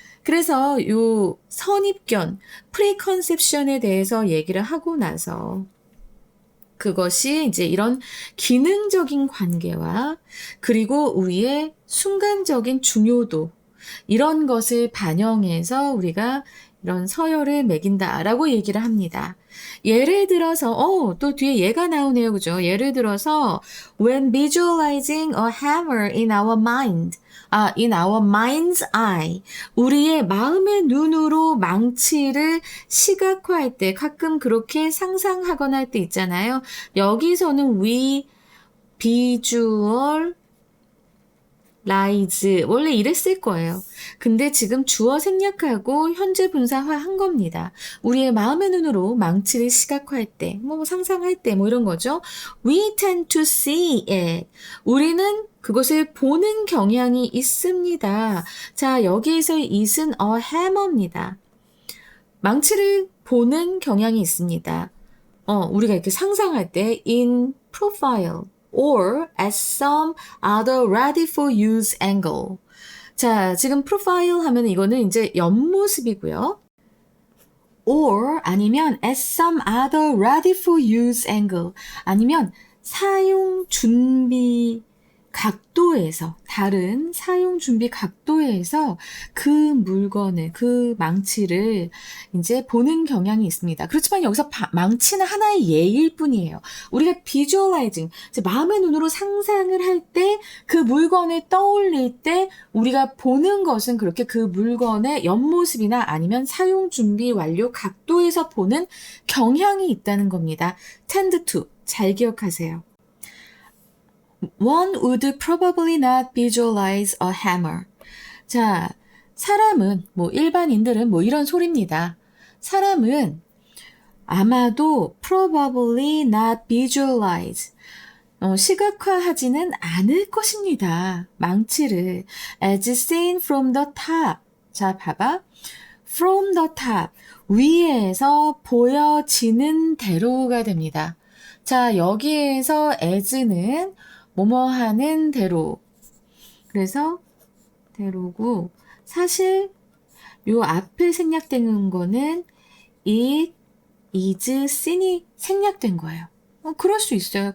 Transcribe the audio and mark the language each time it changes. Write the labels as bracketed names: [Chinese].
[Korean] 그래서 요 선입견, 프리컨셉션에 대해서 얘기를 하고 나서 그것이 이제 이런 기능적인 관계와 그리고 우리의 순간적인 중요도 이런 것을 반영해서 우리가 이런 서열을 매긴다라고 얘기를 합니다. 예를 들어서 또 뒤에 예가 나오네요. 그죠? 예를 들어서 [English] when visualizing a hammer in our mind. in our mind's eye. [Korean] 우리의 마음의 눈으로 망치를 시각화할 때 가끔 그렇게 상상하거나 할 때 있잖아요. 여기서는 we visual 라이즈 원래 이랬을 거예요. 근데 지금 주어 생략하고 현재 분사화 한 겁니다. 우리의 마음의 눈으로 망치를 시각화할 때, 상상할 때, 이런 거죠. [English] We tend to see it. [Korean] 우리는 그것을 보는 경향이 있습니다. 자, 여기에서의 it은 a hammer입니다. 망치를 보는 경향이 있습니다. 우리가 이렇게 상상할 때 [English] in profile. or at some other ready for use angle. [Korean] 자, 지금 프로파일 하면 이거는 이제 옆모습이고요. [English] or [Korean] 아니면 [English] at some other ready for use angle. [Korean] 아니면 사용 준비 각도에서, 다른 사용 준비 각도에서 그 물건을, 그 망치를 이제 보는 경향이 있습니다. 그렇지만 여기서 망치는 하나의 예일 뿐이에요. 우리가 visualizing, 이제 마음의 눈으로 상상을 할 때 그 물건을 떠올릴 때 우리가 보는 것은 그렇게 그 물건의 옆모습이나 아니면 사용 준비 완료 각도에서 보는 경향이 있다는 겁니다. [English] tend to, [Korean] 잘 기억하세요. [English] One would probably not visualize a hammer. [Korean] 자, 사람은, 일반인들은 이런 소리입니다. 사람은 아마도 [English] probably not visualize, [Korean] 시각화하지는 않을 것입니다. 망치를 [English] as seen from the top. [Korean] 자, 봐봐. [English] from the top. [Korean] 위에서 보여지는 대로가 됩니다. 자, 여기에서 as는 뭐뭐 하는 대로. 그래서 대로고, 사실 요 앞에 생략된 거는 [English] it is seen [Korean] 이 생략된 거예요. 그럴 수 있어요.